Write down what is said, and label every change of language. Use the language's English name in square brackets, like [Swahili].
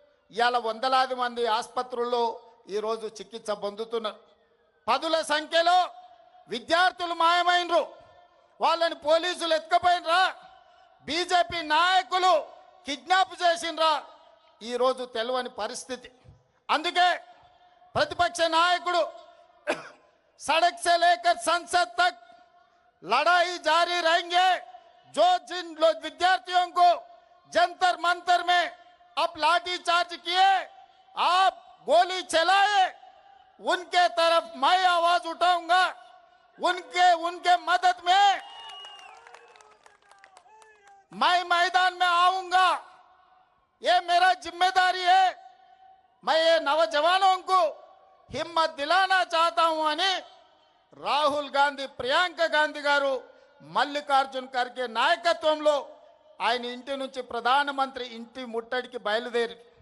[Telugu] ఇవాళ వందలాది మంది ఆసుపత్రుల్లో ఈరోజు చికిత్స పొందుతున్నారు. పదుల సంఖ్యలో విద్యార్థులు మాయమైనరు. వాళ్ళని పోలీసులు ఎత్తుకపోయినరా, బీజేపీ నాయకులు కిడ్నాప్ చేసిండ్రా, ఈరోజు తెలియని పరిస్థితి. అందుకే ప్రతిపక్ష నాయకుడు [Hindi] సड़क से लेकर संसद तक लड़ाई जारी रहेंगे. जो जिन लोग विद्यार्थियों को जंतर मंतर में अब लाठी चार्ज किए, आप गोली चलाए, उनके तरफ मैं आवाज उठाऊंगा. उनके मदद में मैं मैदान में आऊंगा. ये मेरा जिम्मेदारी है. मैं ये नौजवानों को हिम्मत दिलाना चाहता हूं [Telugu] అని రాహుల్ గాంధీ, ప్రియాంక గాంధీ గారు మల్లికార్జున్ ఖర్గే నాయకత్వంలో ఆయన ఇంటి నుంచి ప్రధానమంత్రి ఇంటి ముట్టడికి బయలుదేరి.